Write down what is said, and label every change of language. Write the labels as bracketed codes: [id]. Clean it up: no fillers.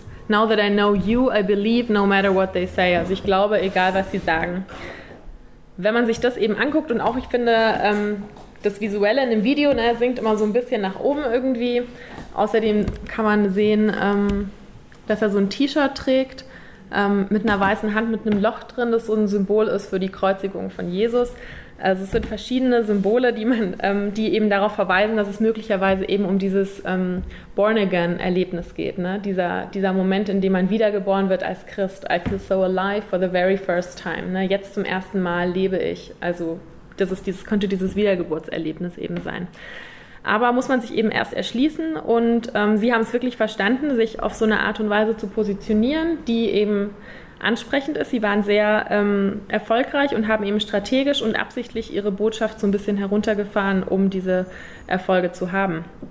[en] Now that I know you, I believe no matter what they say. [de] Also ich glaube, egal was sie sagen. Wenn man sich das eben anguckt, und auch ich finde, das Visuelle in dem Video, ne, sinkt immer so ein bisschen nach oben irgendwie. Außerdem kann man sehen, dass er so ein T-Shirt trägt, mit einer weißen Hand mit einem Loch drin, das so ein Symbol ist für die Kreuzigung von Jesus. Also es sind verschiedene Symbole, die eben darauf verweisen, dass es möglicherweise eben um dieses Born-Again-Erlebnis geht, ne? Dieser Moment, in dem man wiedergeboren wird als Christ. [en] I feel so alive for the very first time. [de] Ne? Jetzt zum ersten Mal lebe ich. Also das ist dieses, könnte dieses Wiedergeburtserlebnis eben sein. Aber muss man sich eben erst erschließen, und sie haben es wirklich verstanden, sich auf so eine Art und Weise zu positionieren, die eben ansprechend ist. Sie waren sehr erfolgreich und haben eben strategisch und absichtlich ihre Botschaft so ein bisschen heruntergefahren, um diese Erfolge zu haben.